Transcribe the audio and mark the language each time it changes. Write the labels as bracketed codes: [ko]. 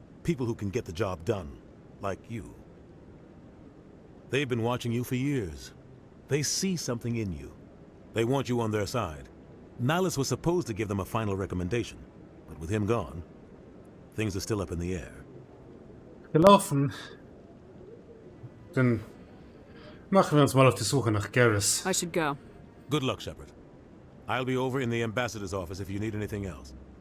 [en] People who can get the job done. Like you. They've been watching you for years. They see something in you. They want you on their side. Nihilus was supposed to give them a final recommendation. But with him gone, things are still up in the air. [de] Gelaufen. Dann machen wir uns mal auf die Suche nach Garrus. [en] I should go. Good luck, Shepard. I'll be over in the ambassador's office if you need anything else.